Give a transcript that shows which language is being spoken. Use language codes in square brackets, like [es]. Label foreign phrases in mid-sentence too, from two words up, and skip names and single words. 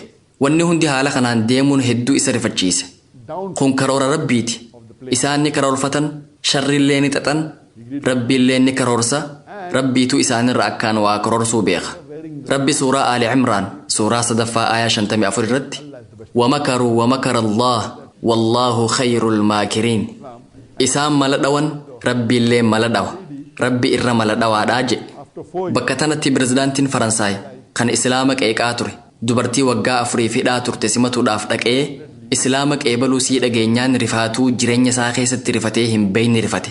[om] Wanni hundi haala kanaan deemuun hedduu isa rifachiise. Kun karoora Rabbiiti. Isaan ni karoorfatan, sharrillee ni xaxan, Rabbiillee ni karoorsa, Rabbiitu isaanirra akkaan waa karoorsuu beeka. Rabbi suuraa Ali Imraan suuraa 3 aayaa 54 irratti [ar] ومكروا ومكر الله والله خير الماكرين. [om] Isaan mala dhawan Rabbiillee mala dhawa, Rabbi irra mala dhawaadhaa jedhe. Bakka tanatti pirezidaantiin Faransaay kan Islaama qeeqaa ture dubartii waggaa 4 hidhaa turte simatuudhaaf dhaqee Islaama qeebaluu sii dhageenyaan rifaatuu jireenya isaa keessatti rifatee hin beeyne rifate.